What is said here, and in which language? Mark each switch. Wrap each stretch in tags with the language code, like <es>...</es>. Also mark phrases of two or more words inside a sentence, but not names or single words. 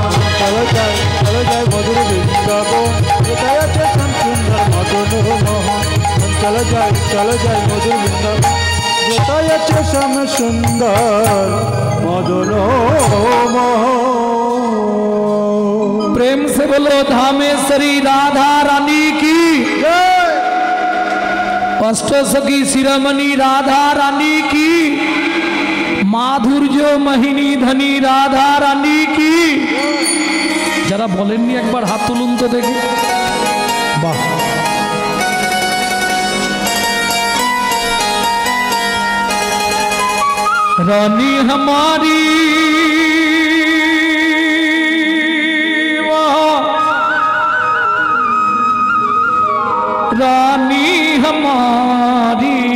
<bn>চলো যাই মধুর বৃন্দাবন, এটাই আছে শ্যাম সুন্দর মদন মোহন। চলো যাই মধুর বৃন্দাবন, যেটাই আছে শ্যাম সুন্দর মদন মোহন।</bn> <hi>प्रेम से बोलो धामेश्वरी राधा रानी की, अष्ट सखी शिरोमणि राधा रानी की, माधुर्य महिनी धनी राधा रानी की।</hi> <bn>যারা বলেননি একবার হাত তুলুন তো দেখি।</bn> <hi>वाह रानी हमारी रानी हमारी</hi>